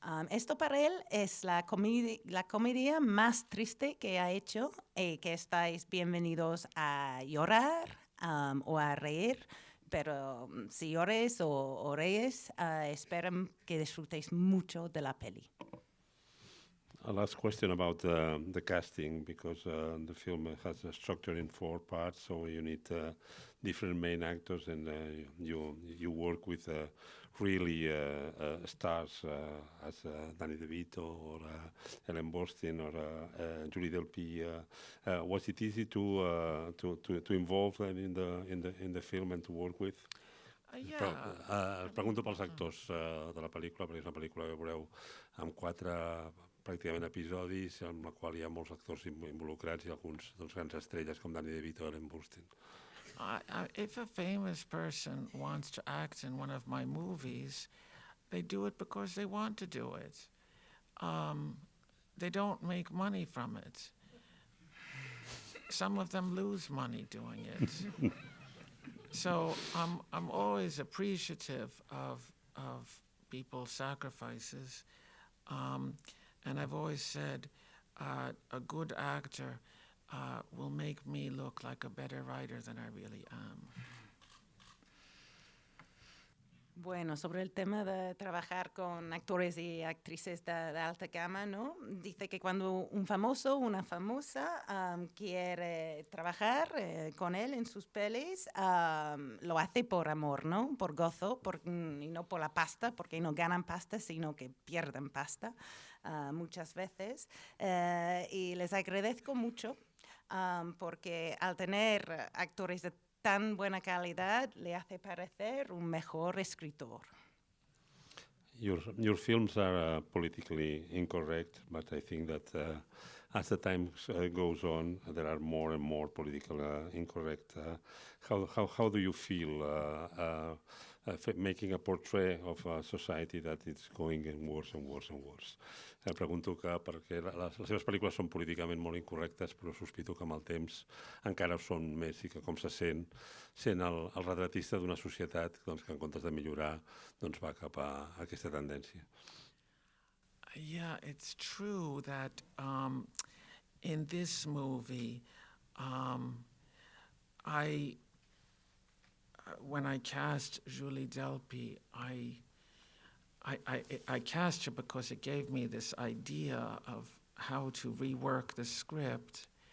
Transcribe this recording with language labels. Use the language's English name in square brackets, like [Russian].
[Spanish] Esto para él es la comedia más triste que ha hecho, que estáis bienvenidos a llorar o a reír, pero si llores o reís, esperen que disfrutéis mucho de la peli. [English] A last question about the casting, because the film has a structure in 4 parts, so you need different main actors, and you work with really stars as Danny DeVito or Ellen Burstyn or Julie Delpy. Was it easy to involve them in the film and to work with? Yeah. [Catalan] Pregunto pels actors de la pel·lícula, perquè és una pel·lícula que veureu amb 4 pràcticament episodis, en la qual hi ha molts actors involucrats i alguns grans estrelles com Danny DeVito o Ellen Burstyn. [English] If a famous person wants to act in one of my movies, they do it because they want to do it. They don't make money from it. Some of them lose money doing it. So I'm always appreciative of people's sacrifices. And I've always said a good actor will make me look like a better writer than I really am. [Spanish] Bueno, sobre el tema de trabajar con actores y actrices de alta gama, ¿no? Dice que cuando un famoso o una famosa quiere trabajar con él en sus pelis, lo hace por amor, ¿no? Por gozo, y no por la pasta, porque no ganan pasta, sino que pierden pasta muchas veces. Y les agradezco mucho porque al tener actores de tan buena calidad le hace parecer un mejor escritor. [English] Your films are politically incorrect, but I think that as the time goes on, there are more and more politically incorrect. How do you feel making a portrait of a society that is going worse and worse and worse? [Catalan] Pregunto que perquè les seves pel·lícules són políticament molt incorrectes, però sospito que amb el temps encara ho són més i que com se sent el retratista d'una societat doncs, que en comptes de millorar doncs, va cap a aquesta tendència. [English] Yeah, it's true that in this movie, when I cast Julie Delpy, I cast her because it gave me this idea of how to rework the script.